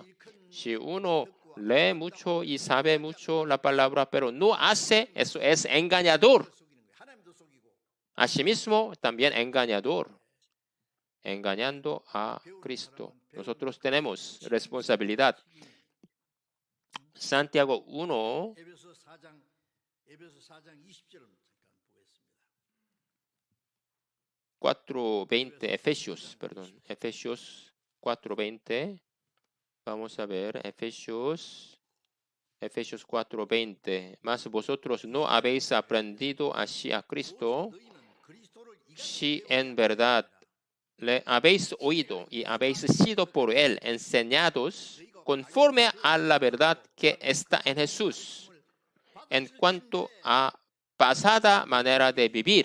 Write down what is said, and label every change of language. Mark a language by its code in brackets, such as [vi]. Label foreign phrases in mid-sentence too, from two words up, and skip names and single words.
[es] Si uno lee mucho y sabe mucho la palabra, pero no hace, eso es engañador. Asimismo, también engañador, engañando a Cristo. Nosotros tenemos responsabilidad. Santiago 1, [ko] 에베소 4장 20절 잠깐 보겠습니다. [es] 4:20, Efesios 4:20. Vamos a ver, Efesios 4:20. Mas vosotros no habéis aprendido así a Cristo, si en verdad le habéis oído y habéis sido por él enseñados conforme a la verdad que está en Jesús, en cuanto a pasada manera de vivir.